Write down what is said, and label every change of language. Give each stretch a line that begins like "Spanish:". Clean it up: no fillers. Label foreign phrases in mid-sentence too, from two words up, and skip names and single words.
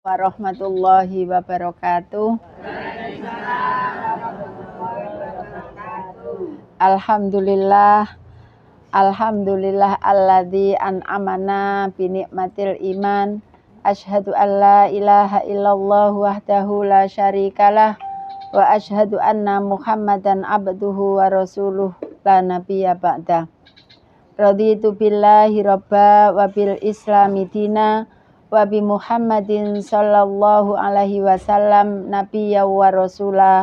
Arabic: ورحمة الله وبركاته. الحمد لله. الحمد لله الذي أنعمنا بنعمة الإيمان. أشهد أن لا إله إلا الله وحده لا شريك له وأشهد أن محمدا عبده ورسوله لا نبي بعده. رضيت بالله ربا وبالإسلام دينا وبمحمد صلى الله عليه وسلم نبيا ورسولا.